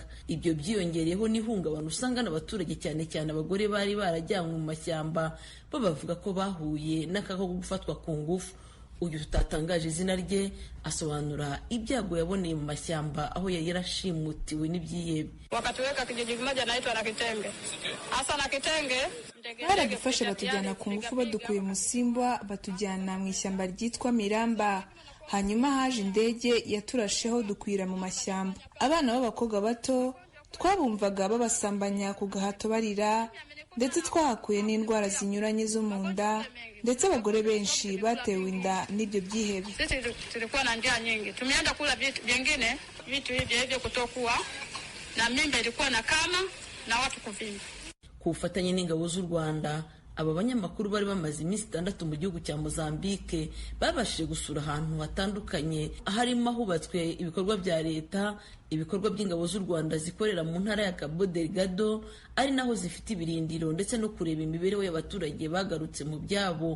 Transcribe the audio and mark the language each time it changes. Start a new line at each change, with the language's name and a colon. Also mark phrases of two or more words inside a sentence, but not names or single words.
Kinyarwanda: Ibyo byiyongereyeho n'ihungabana usanga n'abaturage cyane cyane abagore bari barajyanywe mu mashyamba, bo bavuga ko bahuye n'akaga ko gufatwa ku ngufu. Uyu tutatangaje izina rye asobanura ibyago yaboneye mu mashyamba aho yarashimutiwe n'ibyihebe.
Swahili: Wakatuweka kijiji kimoja naitwa na Kitenge. Hasa na Kitenge
Kinyarwanda: baradufashe batujyana ku ngufu badukuye mu Simbwa batujyana mu ishyamba ryitwa Miramba. Hanyuma haje indege yaturasheho dukwira mu mashyamba. Abana b'abakobwa bato twabumvaga babasambanya ku gahato barira, ndetse twahakuye n'indwara zinyuranye zo mu nda, ndetse abagore benshi batewe inda n'ibyo byihebe.
Swahili: Sisi tulikuwa na njaa nyingi, tumeenda kula vitu vingine, vitu hivyo kutokuwa na mimba ilikuwa na kama na watu kuvimba.
Kinyarwanda: Ku bufatanye n'ingabo z'u Rwanda, aba banyamakuru bari bamaze iminsi 6 mu gihugu cya Mozambique babashije gusura ahantu hatandukanye harimo ahubatswe ibikorwa bya leta, ibikorwa by'ingabo z'u Rwanda zikorera mu ntara ya Cabo Delgado, ari naho zifite ibirindiro, ndetse no kureba imibereho y'abaturage bagarutse mu byabo.